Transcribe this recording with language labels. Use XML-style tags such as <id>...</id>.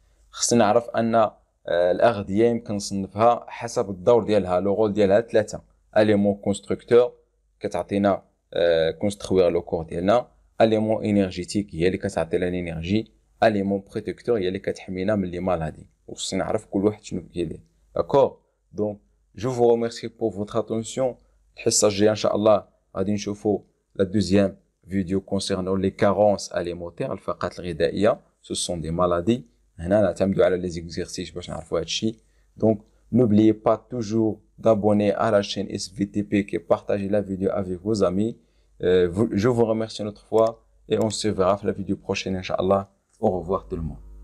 <ar>خصنا نعرف ان الاغذيه يمكن نصنفها حسب الدور ديالها لو رول ديالها ثلاثه. اليمون كونستركتور كتعطينا</ar> <fr>construire le corps</fr> <ar>ديالنا. aliment énergétique هي اللي كتعطي لنا انرجي. aliment protecteur هي اللي كتحمينا من لي مالادي. وخصنا نعرف كل واحد شنو كيدير.</ar> <fr>d'accord donc je vous remercie pour votre attention.</fr> <ar>الحصه الجايه ان شاء الله غادي نشوفوا</ar> <fr>la deuxième vidéo concernant les carences alimentaires</fr> <ar>الفقرات الغذائيه.</ar> <fr>ce sont des maladies.</fr> <ar>هنا نعتمدوا على les exercices باش نعرفوا هذا الشيء.</ar> <fr>donc n'oubliez pas toujours d'abonner à la chaîne SVTP et partager la vidéo avec vos amis. Je vous remercie une autre fois et on se verra dans la vidéo prochaine, Inch'Allah. Au revoir tout le monde.</fr>